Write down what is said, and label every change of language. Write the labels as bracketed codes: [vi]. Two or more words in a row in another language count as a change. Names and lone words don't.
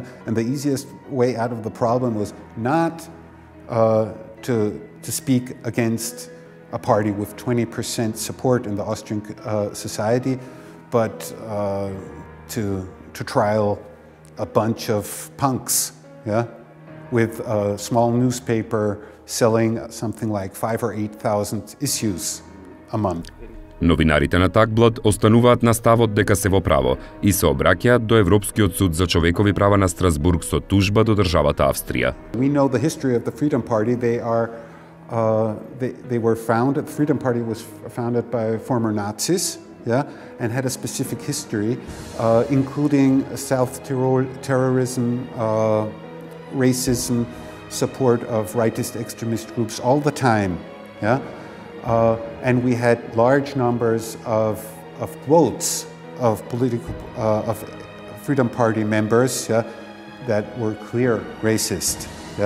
[en] And the easiest way out of the problem was not to speak against a party with 20% support in the Austrian society, but to trial a bunch of punks, yeah? With a small newspaper selling something like 5,000 or 8,000 issues a month. [mk] Новинарите на Тагблат остануваат на ставот дека се во право и се обраќаат до Европскиот суд за човекови права на Стразбург со тужба до државата Австрија. [en] We know the history of the Freedom Party. They were founded. The Freedom Party was founded by former Nazis, yeah, and had a specific history, including self-terrorism, racism, support of rightist extremist groups all the time, yeah, and we had large numbers of quotes of Freedom Party members, yeah, that were clear racist, yeah.